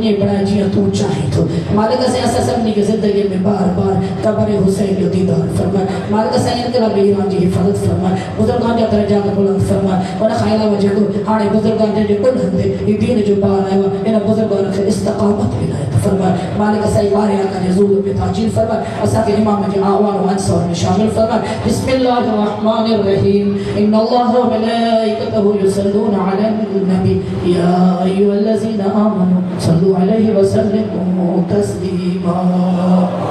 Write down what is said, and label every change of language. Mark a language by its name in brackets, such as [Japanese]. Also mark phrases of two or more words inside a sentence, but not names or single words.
[Sindhi] बणाए जीअं तूं चाहीं थो मालिक असां सभिनी खे ज़िंदगी में बार बार क़ब्र हुसैन जो दीदार फरमाए मालिक असां इनक़लाब ईरान जी हिफ़ाज़त फरमाए बुज़ुर्गान जा दर्जात बुलंद फरमाए उन खां अलावा जेको हाणे बुज़ुर्गान जे कुल्हनि ते ही दीन जो ॿार आयो आहे इन बुज़ुर्गान खे इस्तक़ामत इनायत फरमाए मालिक असां वारे आका जे ज़ूल में ताजील फरमाए असांखे इमाम जे आवान व अंसार में शामिल फरमाए [Arabic] بسم الله الرحمن الرحيم إن الله وملائكته يصلون على النبي يا أيها الذين آمنوا صلوا عليه وسلموا تسليما.